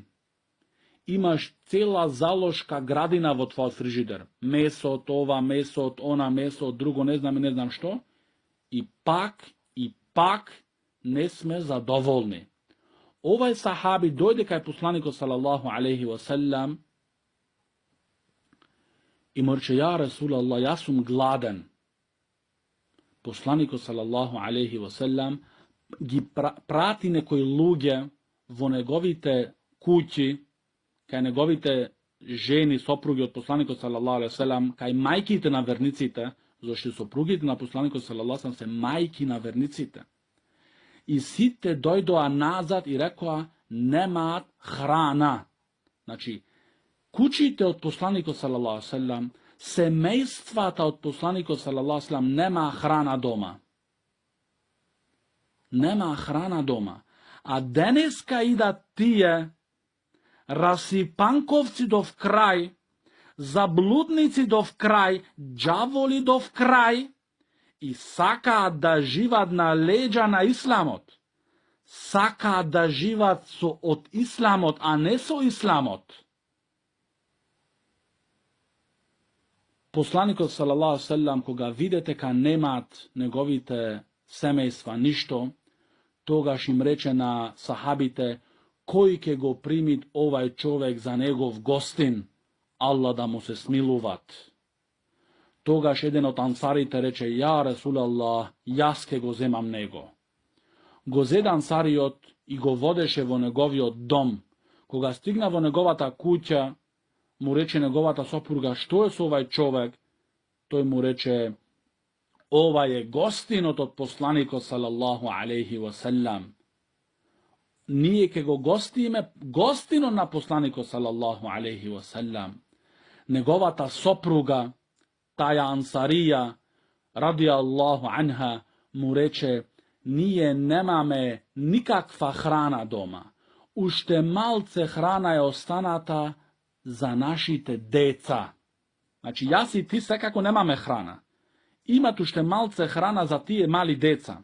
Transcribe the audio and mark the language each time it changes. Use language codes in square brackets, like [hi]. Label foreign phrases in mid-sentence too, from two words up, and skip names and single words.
[mk] Имаш цела заложка градина во твојот фрижидер. Месо од ова, месо од она, месо од друго, не знам што. И пак не сме задоволни. Овај сахаби дојде кај посланикот [ar] صلى الله عليه وسلم [mk] и му рече: [ar] يا رسول الله, [mk] јас сум гладен. Посланикот [ar] صلى الله عليه وسلم [mk] ги прати некои луѓе во неговите куќи, кај неговите жени, сопруги од посланикот [ar] صلى الله عليه وسلم, [mk] кај мајките на верниците, зашто сопругите на посланикот [ar] صلى الله عليه وسلم [mk] се мајки на верниците. И сите дојдоа назад и рекоа: немаат храна. Значи, куќите од посланикот [ar] صلى الله عليه وسلم, [mk] семејствата од посланикот [ar] صلى الله عليه وسلم [mk] нема храна дома. Нема храна дома. А денеска идат тие расипанковци до крај, заблудници до крај, џаволи до крај, и сакаат да живат на леѓа на исламот. Сакаат да живат од исламот, а не со исламот. Посланикот [ar] صلى الله عليه وسلم, [mk] кога видите ка немаат неговите семејства ништо, тогаш им рече на сахабите: кој ќе го примит овај човек за негов гостин, Аллах да му се смилуват. Тогаш еден од ансарите рече: [ar] يا رسول الله, [mk] јас ке го земам него. Го зеде ансариот и го водеше во неговиот дом. Кога стигна во неговата куќа, му рече неговата сопруга: што е со овај човек? Тој му рече: ова е гостинот од посланикот [ar] صلى الله عليه وسلم. [mk] Ние ке го гостиме гостинот на посланикот [ar] صلى الله عليه وسلم. [mk] Неговата сопруга, таја ансарија, [ar] رضي الله عنها, [mk] му рече: ние немаме никаква храна дома. Уште малце храна е останата за нашите деца. Значи, јас и ти секако немаме храна. Имат уште малце храна за тие мали деца.